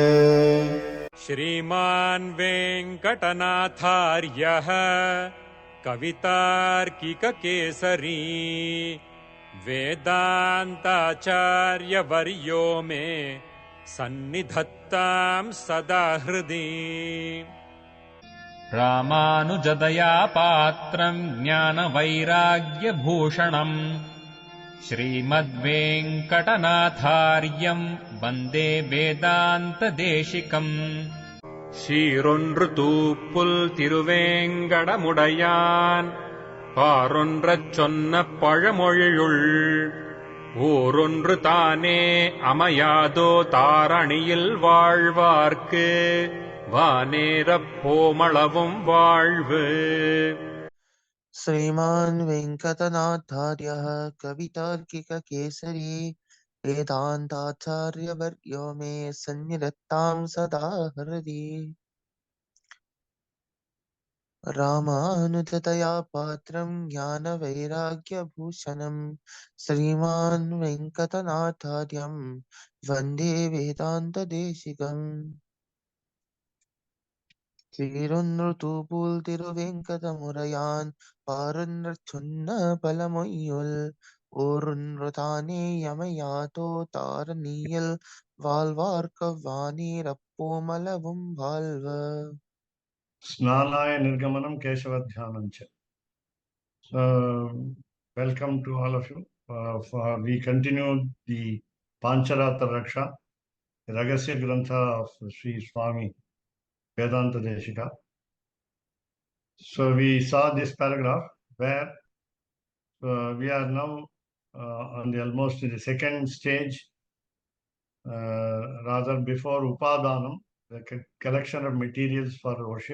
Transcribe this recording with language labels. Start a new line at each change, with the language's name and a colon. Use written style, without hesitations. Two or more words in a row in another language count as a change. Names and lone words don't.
Sanskrit: श्रीमान् वेङ्कटनाथार्यः कवितार्किककेसरी वेदान्ताचार्यवर्यो मे सन्निधत्तां सदा हृदि। रामानुजदया पात्रम् ज्ञानवैराग्यभूषणम् श्रीमद्वेङ्कटनाथार्यम् वन्दे वेदान्तदेशिकम्
Tamil: சீரொன்று தூப்புல் திருவேங்கடமுடையான் பாரொன்றச் சொன்ன பழமொழியுள் ஊரொன்று தானே அமையாதோ தாரணியில் வாழ்வார்க்கு வானேரப் போமளவும் வாழ்வு.
Sanskrit: श्रीमान् वेङ्कटनाथार्यः कवितार्किककेसरी वेदान्ताचार्यवर्यो मे सन्निधत्तां सदा हृदि। रामानुजतया पात्रं ज्ञानवैराग्यभूषणं श्रीमान् वेङ्कटनाथार्यं वन्दे वेदान्तदेशिकम्।
Tamil: சீரொன்றுதூப்புல் திருவேங்கடமுடையான் பாரொன்றச் சொன்ன பழமொழியுள் ஓரொன்று தானே யமையாதோ தாரணியில் வாழ்வார்க்கு வானீரப்போமளவும் வாழ்வு.
Sanskrit: स्नालय निर्गमनम् केशवध्यानञ्च.
English: So, welcome to all of you. We continue the Pancaratra Raksa, the
Sanskrit: रहस्य ग्रन्थ
English: of Sri Swami Vedanta Deshika. So we saw this paragraph where we are now on the almost the second stage, rather before Upadanam, the collection of materials for worship.